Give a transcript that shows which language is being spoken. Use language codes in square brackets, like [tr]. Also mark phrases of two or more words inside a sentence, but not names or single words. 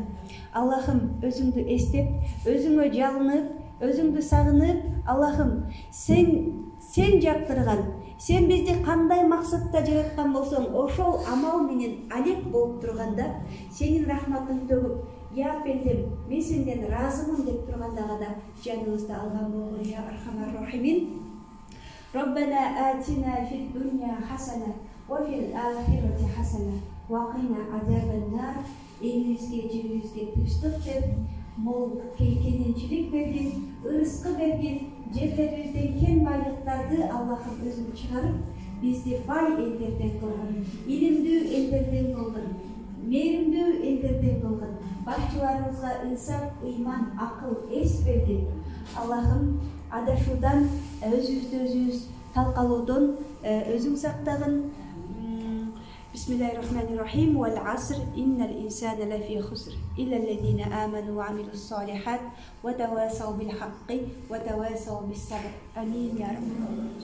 [ky] Аллахым өзүңдү эстеп, өзүңө жалынып, өзүңдү сагынып, Аллахым сен жактырган, сен бизди кандай максатта жараткан болсоң, ошол амал менен алек болуп турганда, сенин рахматың төгүп, я пендем, мен сенден разымын деп тургандага да жаныбызды алган болгон [ar] يا أرحم الراحمين. ربنا آتنا في الدنيا حسنة وفي الآخرة حسنة وقنا عذاب النار. [ky] Элибизге, жерибизге тынчтык бер, мол кененчилик бергин, ырыскы бергин, жерлерибизден кен байлыктарды Аллахым өзүң чыгарып, бизди бай элдерден кылгын, илимдүү элдерден кылгын, мээримдүү элдерден кылгын. Башчыларыбызга инсап, ыйман, акыл, эс бергин. Аллахым адашуудан, өзүбүздү өзүбүз талкалоодон өзүң сактагын. [ar] بسم الله الرحمن الرحيم والعصر إن الإنسان لفي خسر إلا الذين آمنوا وعملوا الصالحات وتواصوا بالحق وتواصوا بالصبر. آمين يا رب.